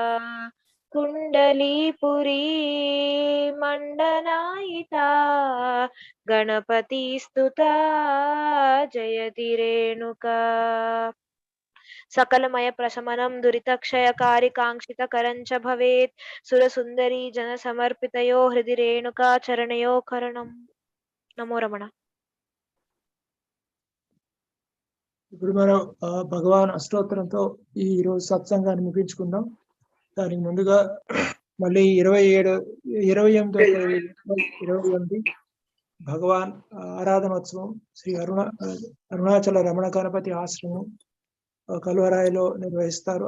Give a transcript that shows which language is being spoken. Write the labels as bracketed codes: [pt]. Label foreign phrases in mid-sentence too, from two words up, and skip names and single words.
[sa] कुण्डलीपुरी मण्डनायिता गणपति स्तुता जयति रेणुका सकलमय प्रशमनं दुरितक्षयकारि काङ्क्षितकरं च भवेत् सुरसुन्दरी जनसमर्पितयो हृदि रेणुका चरणयो करणं नमो रमण [te] ఇప్పుడు మనం భగవాన్ అష్టోత్తరంతో ఈ రోజు సత్సంగాన్ని ముగించుకుందాం. దానికి ముందుగా మళ్ళీ 28 భగవాన్ ఆరాధనోత్సవం శ్రీ అరుణాచల రమణ గణపతి ఆశ్రమం కలువరాయిలో నిర్వహిస్తారు.